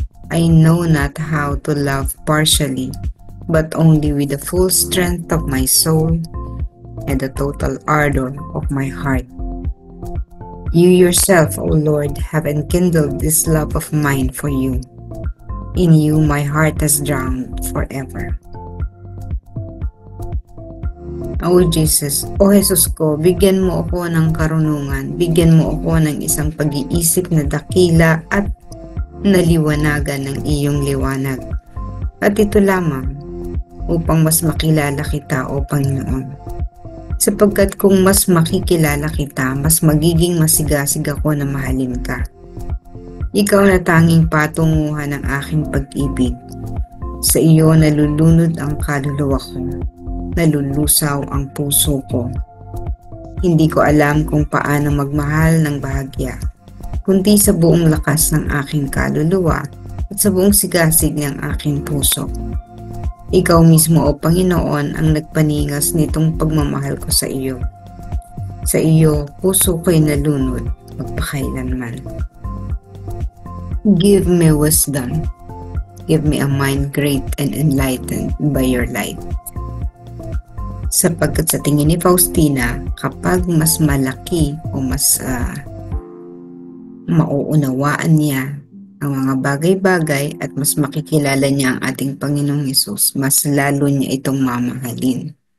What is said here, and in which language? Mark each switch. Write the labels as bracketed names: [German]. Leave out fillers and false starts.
[English] I know not how to love partially, but only with the full strength of my soul and the total ardor of my heart. You yourself, O Lord, have enkindled this love of mine for you. In you my heart has drowned forever. [Filipino] O Jesus, O Jesus ko, bigyan mo ako ng karunungan, bigyan mo ako ng isang pag-iisip na dakila at naliwanagan ng iyong liwanag. At ito lamang, upang mas makilala kita, O Panginoon. Sapagkat kung mas makikilala kita, mas magiging masigasig ako na mahalin ka. Ikaw na tanging patunguhan ng aking pag-ibig. Sa iyo nalulunod ang kaluluwa ko, nalulusaw ang puso ko. Hindi ko alam kung paano magmahal ng bahagya, kundi sa buong lakas ng aking kaluluwa at sa buong sigasig ng aking puso. Ikaw mismo, O Panginoon, ang nagpaningas nitong pagmamahal ko sa iyo. Sa iyo, puso ko'y nalunod magpakailanman. [English] Give me wisdom. Give me a mind great and enlightened by your light. [Filipino] Sapagkat sa tingin ni Faustina, kapag mas malaki o mas mauunawaan niya ang mga bagay-bagay at mas makikilala niya ang ating Panginoong Hesus, mas lalo niya itong mamahalin.